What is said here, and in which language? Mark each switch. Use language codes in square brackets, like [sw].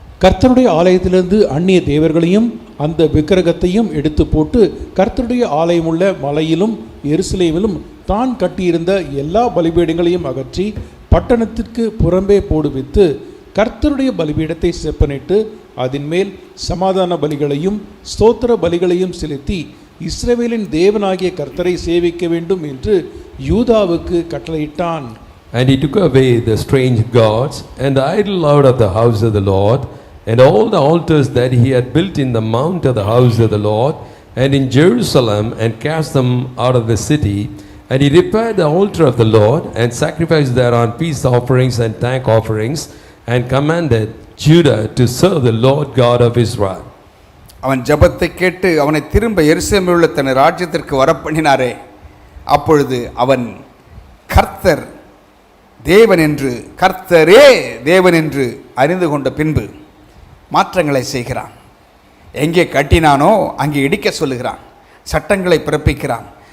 [ta] கர்த்தருடைய ஆலயத்திலிருந்து அந்நிய தேவர்களையும் அந்த விக்கிரகத்தையும் எடுத்து போட்டு கர்த்தருடைய ஆலயமுள்ள மலையிலும் எருசலேமிலும் தான் கட்டியிருந்த எல்லா பலிபீடங்களையும் அகற்றி பட்டணத்திற்கு புறம்பே போடுவித்து கர்த்தருடைய பலிபீடத்தை செப்பனிட்டு அதன் மேல் சமாதான பலிகளையும் ஸ்தோத்திர பலிகளையும் செலுத்தி இஸ்ரவேலின் தேவனாகிய கர்த்தரை சேவிக்க வேண்டும் என்று யூதாவுக்கு கட்டளையிட்டான். [en] And he took away the strange gods and the idol out of the house of the Lord, and all the altars that he had built in the mount of the house of the Lord and in Jerusalem, and cast them out of the city. And he repaired the altar of the Lord and sacrificed thereon peace offerings and thank offerings, and commanded Judah to serve the Lord God of Israel. [ta] அவன் ஜபத்தை கேட்டு அவனை திரும்ப எருசலேமில் உள்ள தன் ராஜ்யத்திற்கு வரப்பண்ணினாரே, அப்பொழுது அவன் கர்த்தர் தேவன் என்று, கர்த்தரே தேவன் என்று அறிந்து கொண்ட பின்பு மாற்றங்களை செய்கிறான். எங்கே கட்டினானோ அங்கே இடிக்க சொல்லுகிறான், சட்டங்களை பிறப்பிக்கிறான்.